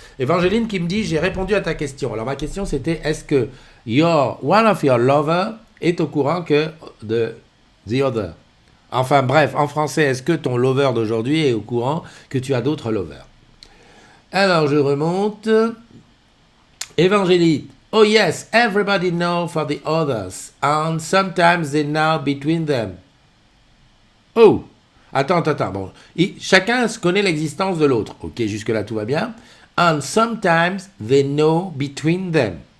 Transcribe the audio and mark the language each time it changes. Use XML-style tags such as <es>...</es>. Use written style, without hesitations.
<fr>Évangéline qui me dit, j'ai répondu à ta question. Alors ma question c'était, est-ce que</fr> <en>one of your lovers</en> <fr>est au courant que de</fr> <en>the other?</en> <fr>Enfin bref, en français, est-ce que ton lover d'aujourd'hui est au courant que tu as d'autres lovers? Alors je remonte. Évangéline.</fr> <en>Oh yes, everybody know for the others, and sometimes they know between them.</en> <fr>Oh, attends, bon. Chacun connaît l'existence de l'autre. Ok, jusque-là tout va bien.</fr> <en>And sometimes they know between them.</en>